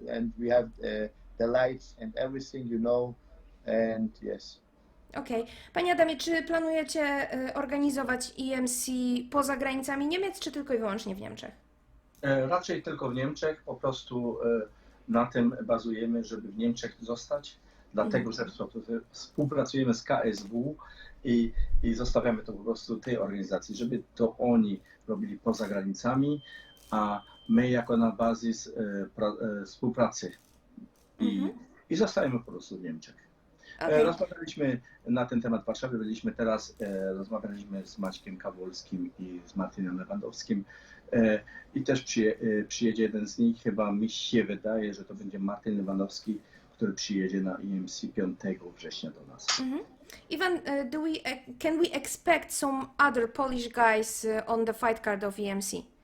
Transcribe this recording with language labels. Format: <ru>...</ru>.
<en>And we have the lights and everything, you know, and yes.</en> <pl>Okej. Panie Adamie, czy planujecie organizować EMC poza granicami Niemiec, czy tylko i wyłącznie w Niemczech? Raczej tylko w Niemczech, po prostu na tym bazujemy, żeby w Niemczech zostać, dlatego że współpracujemy z KSW i zostawiamy to po prostu tej organizacji, żeby to oni robili poza granicami, a my jako na bazis współpracy i zostajemy po prostu w Niemczech.</pl> <en>Okay.</en> <pl>Rozmawialiśmy na ten temat w Warszawie, byliśmy teraz, rozmawialiśmy z Maćkiem Kawolskim i z Martinem Lewandowskim i też przyjedzie jeden z nich, chyba mi się wydaje, że to będzie Martin Lewandowski, który przyjedzie na EMC 5 września do nas.</pl> <en>Ivan, can we expect some other Polish guys on the fight card of EMC?</en>